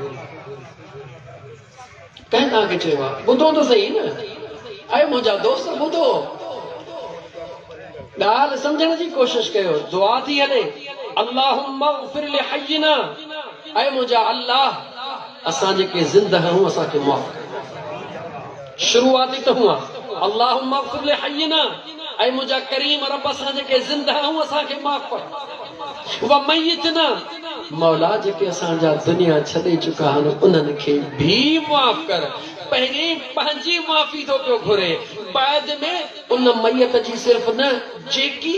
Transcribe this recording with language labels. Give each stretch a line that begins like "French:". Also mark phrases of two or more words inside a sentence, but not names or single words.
Sindhi: कंहिं तव्हांखे चयो आहे ॿुधो त सही न ऐं मुंहिंजा दोस्त ॿुधो ॻाल्हि सम्झण जी कोशिश कयो दुआ थी हले
Arabic: اللهم اغفر لحينا
Sindhi: ऐं मुंहिंजा अल्लाह असां जेके ज़िंदा आहियूं असांखे मुआफ़ कर शुरूआती त हुआ
Arabic: اللهم اغفر لحينا
Sindhi: ऐं मुंहिंजा करीम रब असां जेके ज़िंदा आहियूं असांखे मुआफ़ कर
Arabic: وميتنا
Sindhi: मौला जेके असांजा दुनिया छॾे चुका आहिनि उन्हनि खे बि मुआफ़ कर पहिरीं पंहिंजी माफ़ी थो पियो घुरे बाद में उन मैयत जी सिर्फ़ न जेकी